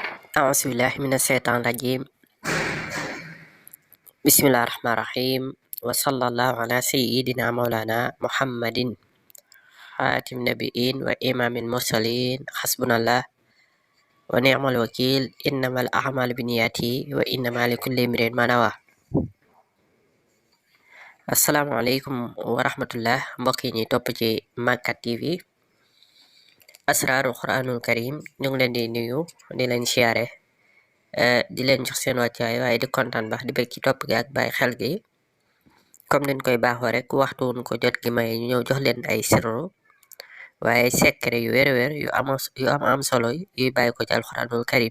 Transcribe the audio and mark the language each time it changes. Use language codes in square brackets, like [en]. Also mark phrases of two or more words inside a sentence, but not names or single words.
[ar] أعوذ بالله من الشيطان الرجيم. بسم الله الرحمن الرحيم، وصلى الله على سيدنا مولانا محمد خاتم النبيين وإمام المرسلين. حسبنا الله ونعم الوكيل. إنما الأعمال بالنيات وإنما لكل امرئ ما نوى. السلام عليكم ورحمة الله [wo] mbokk yi ñuy topp ci Makka TV [ar] أسرار القرآن الكريم [wo] ñu ngi leen di nuyu di leen siyaare di leen jox seen wàccuwaay waaye di kontaan baax di bëgg ci topp gi ak bàyyi xel gi comme niñ koy baaxoo rek waxtu wuñ ko jot gi may ñu ñëw jox leen ay sirru waaye secret yu wér-wér yu am solo yuy bàyyi ko ci [ar] القرآن الكريم.